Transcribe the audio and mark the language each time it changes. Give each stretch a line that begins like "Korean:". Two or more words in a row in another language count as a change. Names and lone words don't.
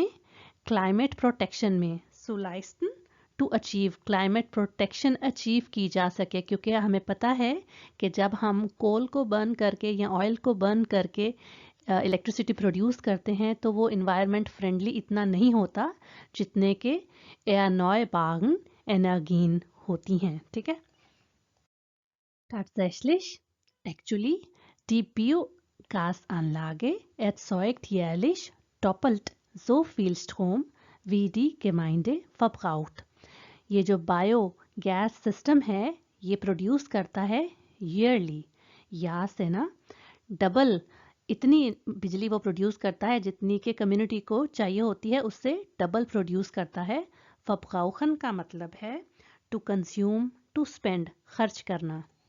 English: climate protection
Hindi: में। सुलाइस्टन
English: to achieve, climate protection achieve
Hindi: की जा सके। क्योंकि हमें पता है कि जब हम कोल को बर्न करके या ऑयल को बर्न करके इलेक्ट्रिसिटी प्रोड्यूस करते हैं तो वो
English: environment friendly
Hindi: इतना नहीं होता जितने के
German: erneuerbaren Energien
Hindi: होती हैं, ठीक है।
German: Tatsächlich, actually, die Biogasanlage erzeugt jährlich doppelt so viel Strom wie die Gemeinde verbraucht।
Hindi: ये जो
English: bio gas system
Hindi: है ये प्रोड्यूस करता है ईयरली, या से ना डबल इतनी बिजली वो प्रोड्यूस करता है जितनी के कम्युनिटी को चाहिए होती है, उससे डबल प्रोड्यूस करता है। फब्राउखन का मतलब है
English: to consume, to spend,
Hindi: खर्च करना।